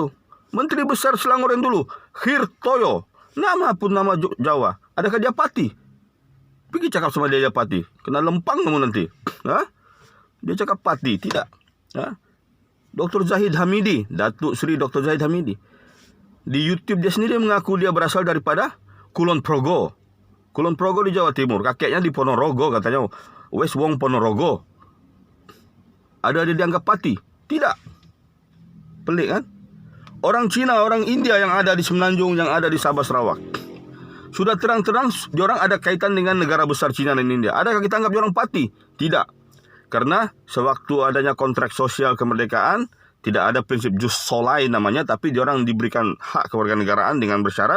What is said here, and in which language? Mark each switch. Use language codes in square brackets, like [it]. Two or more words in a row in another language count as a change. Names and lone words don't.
[ms] Menteri Besar Selangor yang dulu, Hirtoyo, nama pun nama Jawa. Adakah dia pati? Pergi cakap sama dia pati. Kena lempang kamu nanti. Dia cakap pati. Tidak. Dr. Zahid Hamidi, Datuk Seri Dr. Zahid Hamidi, di YouTube dia sendiri mengaku dia berasal daripada Kulon Progo. Kulon Progo di Jawa Timur. Kakeknya di Ponorogo katanya. West Wong Ponorogo. Ada dia dianggap pati? Tidak. Pelik kan? Orang Cina, orang India yang ada di Semenanjung, yang ada di Sabah Sarawak, sudah terang-terang diorang ada kaitan dengan negara besar Cina dan India. Adakah kita anggap diorang pati? Tidak. Karena sewaktu adanya kontrak sosial kemerdekaan, tidak ada prinsip [la] jus soli [ms] namanya, tapi diorang diberikan hak kewarganegaraan dengan bersyarat.